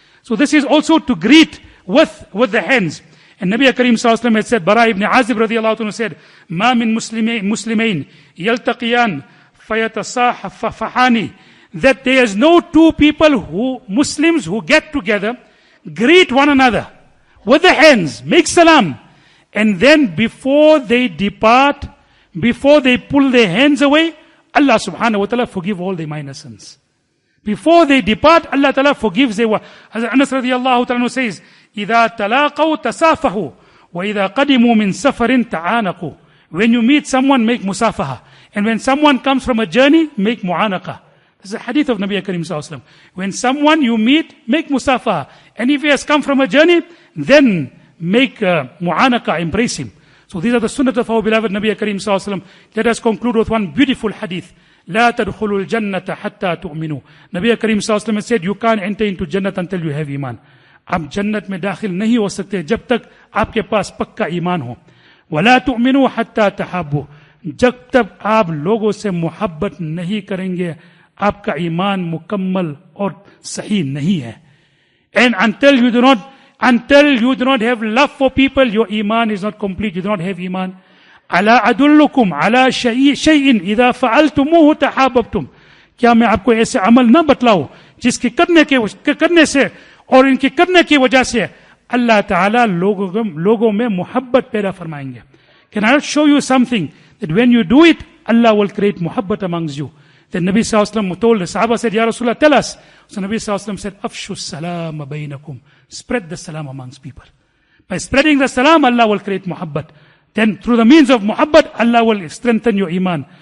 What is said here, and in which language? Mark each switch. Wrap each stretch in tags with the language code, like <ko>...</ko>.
<en>So this is also to greet with the hands. And Nabi Kareem sallallahu alaihi wasallam had said, Bara ibn Azib radiallahu anhu said,</en> <ar>Ma min muslimain yaltaqiyan fayatasahafahani,</ar> <en>that there is no two people Muslims who get together, greet one another with the hands, make salam, and then before they depart, before they pull their hands away, Allah subhanahu wa ta'ala forgive all their minor sins. Before they depart, Allah ta'ala forgives their... Hazrat Anas radiallahu ta'ala says,</en> <ar>إِذَا تَلَاقَوْا تَسَافَهُ وَإِذَا قَدِمُوا مِنْ سَفَرٍ تَعَانَقُوا.</ar> <en>When you meet someone, make musafaha. And when someone comes from a journey, make mu'anaqa. This is a hadith of Nabi Kareem sallallahu alaihi wasallam. When someone you meet, make musafaha. And if he has come from a journey, then make mu'anaqa, embrace him. So these are the sunnah of our beloved Nabi Kareem sallallahu alaihi wasallam. Let us conclude with one beautiful hadith.</en> <ar>لا تدخلوا الجنة حتى تؤمنوا.</ar> <en>Nabi Kareem sallallahu alaihi wasallam said, you can't enter into Jannat until you have iman.</en> <hi>आप जन्नत में दाखिल नहीं हो सकते जब तक आपके पास पक्का ईमान हो.</hi> <ar>वला तुमिनु हत्ता तहाब्बु.</ar> <hi>जब तक आप लोगों से मोहब्बत नहीं करेंगे, आपका ईमान मुकम्मल और सही नहीं है.</hi> <en>And until you do not have love for people, your iman is not complete. You do not have iman.</en> <ar>अला अदुल्लुकुम अला शैइन इदा फअलतुमुहु तहाब्बतुम.</ar> <hi>क्या मैं आपको ऐसे अमल न बतलाऊं जिसके करने से और इनके करने की वजह से अल्लाह ताला लोगों में मोहब्बत पैदा फरमाएंगे.</hi> <en>Can I show you something that when you do it, Allah will create muhabbat amongst you? Then Nabi sallallahu alaihi wasallam told the Sahaba, said, Ya Rasulullah, tell us. So Nabi sallallahu alaihi wasallam said,</en> <ar>Afshu salam bainakum.</ar> <en>Spread the salam amongst people. By spreading the salam, Allah will create muhabbat. Then through the means of muhabbat, Allah will strengthen your iman.</en>